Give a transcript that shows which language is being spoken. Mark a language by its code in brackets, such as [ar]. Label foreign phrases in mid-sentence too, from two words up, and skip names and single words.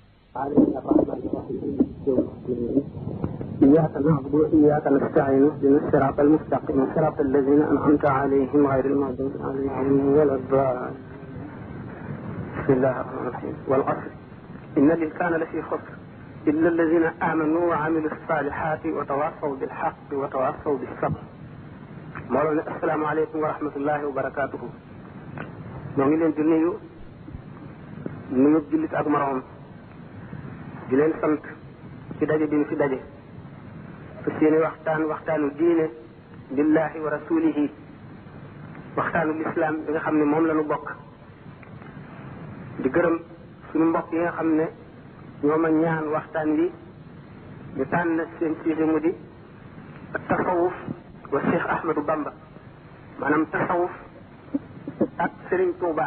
[ar] علينا الرحمن الرحيم إياك نعبد وإياك نستعين اهدنا الصراط المستقيم صراط الذين أنعمت عليهم غير المغضوب عليهم ولا الضالين. بسم الله الرحمن الرحيم. والعصر إن الإنسان لفي خسر إلا الذين آمنوا وعملوا الصالحات وتواصوا بالحق وتواصوا بالصبر. مولانا السلام عليكم ورحمة الله وبركاته. [wo] ñoo ngi leen di nuyu jullit ak moroom di leen sant ci daje bi ñu fi daje fas yéene waxtaanu diine [ar] لله ورسوله [wo] waxtaanu lislaam bi nga xam ne moom la ñu bokk di gërëm suñu mbokk yi nga xam ne ñoo ma ñaan waxtaan wi ñu tànn seen sujet mu di tasawuf wa Cheikh Ahmadou Bamba maanaam tasawuf ak Serigne Touba.